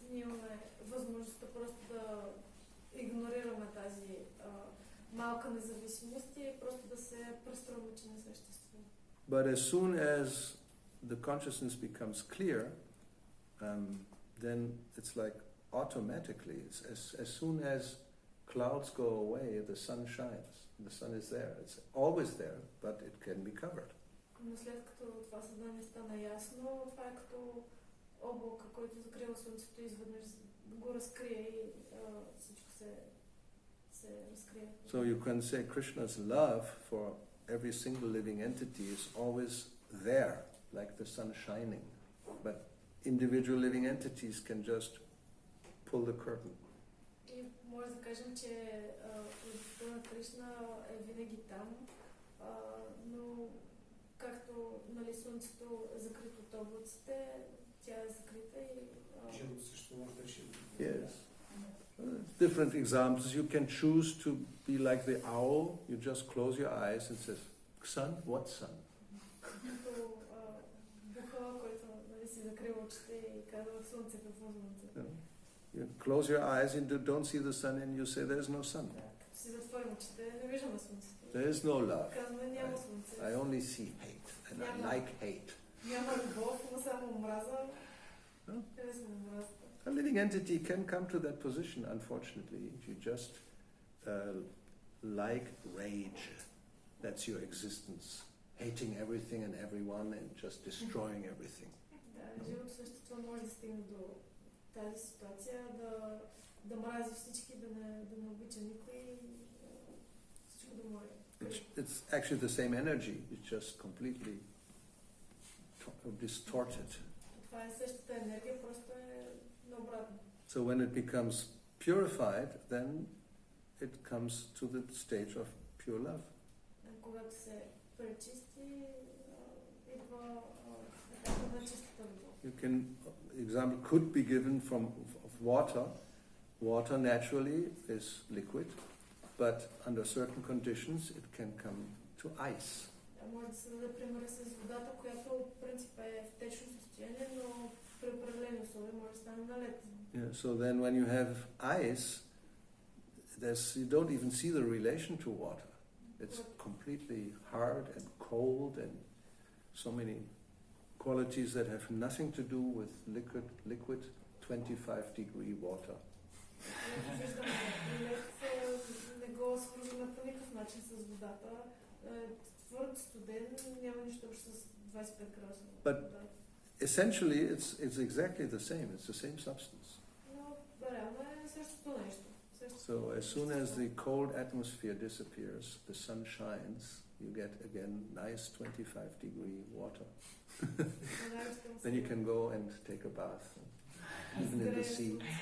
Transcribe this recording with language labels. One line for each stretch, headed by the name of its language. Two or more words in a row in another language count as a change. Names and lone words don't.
English: But as soon as the consciousness becomes clear, then it's like automatically, as soon as clouds go away, the sun shines. The sun is there. It's always there, but it can be covered.
Bulgarian: Но след като това съзнание стана ясно, това е като облака, който закрива слънцето, изведнъж го разкрие и всичко се разкрие.
English: So you can say Krishna's love for every single living entity is always there, like the sun shining. But individual living entities can just pull the curtain.
Bulgarian: И може да кажем, че любовта на Кришна е винаги там, но както нали, слънцето е закрито от облаците, тя е закрита и... Жълто също може да реши.
English: Yes. Different examples. You can choose to be like the owl. You just close your eyes and say, sun? What sun?
Bulgarian: Като бухала, който нали, си закрива очите и казва слънце, какво слънце.
English: You close your eyes and don't see the sun and you say there's no sun.
Bulgarian: Като си затворим очите, не виждаме слънцето.
English: There is no love.
Bulgarian: Казваме, няма слънце.
English: I only see hate and I like hate.
Bulgarian: Няма любов, но само омраза.
English: No?
Bulgarian: Харесвам омразата.
English: A living entity can come to that position, unfortunately, if you just like rage. That's your existence. Hating everything and everyone and just destroying everything.
Bulgarian: Да, живото същество може да стигне до тази ситуация, да мрази всички, да не обича никой, всичко да мори.
English: It's actually the same energy, it's just completely distorted.
Bulgarian: Това е същата енергия, просто е наобратно.
English: So when it becomes purified, then it comes to the stage of pure love.
Bulgarian: Когато се пречисти, идва етапа на чистата любов.
English: Example could be given of water. Water naturally is liquid, but under certain conditions it can come to ice.
Bulgarian: Може да се даде пример с водата, която в принцип е в течно състояние, но при определени условия може да стане на лед.
English: So then when you have ice, you don't even see the relation to water. It's completely hard and cold and so many qualities that have nothing to do with liquid 25-degree water.
Bulgarian: Не го свързваме по никакъв начин с водата. Твърд, студен, няма нищо общо с 25 градуса.
English: But essentially it's exactly the same. It's the same substance.
Bulgarian: Но реално е същото нещо.
English: So as soon as the cold atmosphere disappears, the sun shines, you get again nice 25-degree water. Then you can go and take a bath, even in the sea.